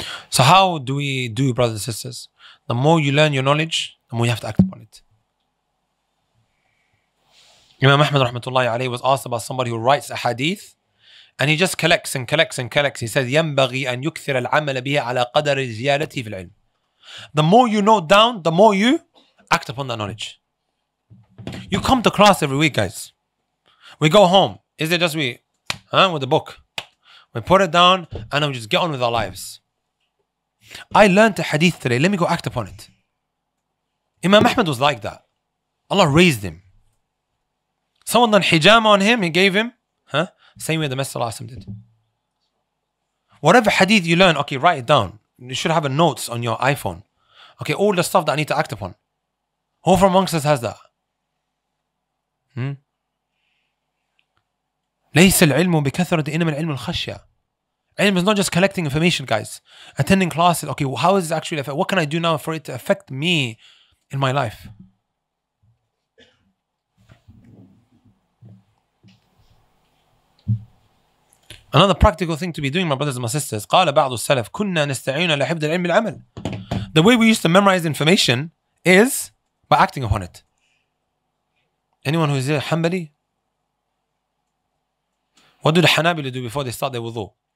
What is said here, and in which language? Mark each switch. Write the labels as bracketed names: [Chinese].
[English] So how do we do, brothers and sisters? The more you learn your knowledge, the more you have to act upon it. Imam Ahmad rahmatullahi alayhi was asked about somebody who writes a hadith and he just collects and collects and collects. He says, [Arabic] ينبغي أن يكثر العمل به على قدر زيادته في العلم. [English] The more you note down, the more you act upon that knowledge. You come to class every week, guys. We go home. Is it just we? With the book. We put it down and then we just get on with our lives. I learned a hadith today. Let me go act upon it. Imam Ahmad was like that. Allah raised him. Someone done hijama on him. He gave him. Same way the Messenger did. Whatever hadith you learn, okay, write it down. you should have a notes on your iPhone. Okay, all the stuff that I need to act upon. Who from amongst us has that? [Arabic] ليس العلم بكثرة إنما العلم الخشية. [English] Ilm is not just collecting information, guys. Attending classes. Okay, well, how is it actually affect? What can I do now for it to affect me in my life? Another practical thing to be doing, my brothers and my sisters. [Arabic] قال بعض السلف كنا نستعين على حفظ العلم بالعمل. [English] The way we used to memorize information is by acting upon it. Anyone who is here Hanbali? What do the Hanabila do before they start their wudu?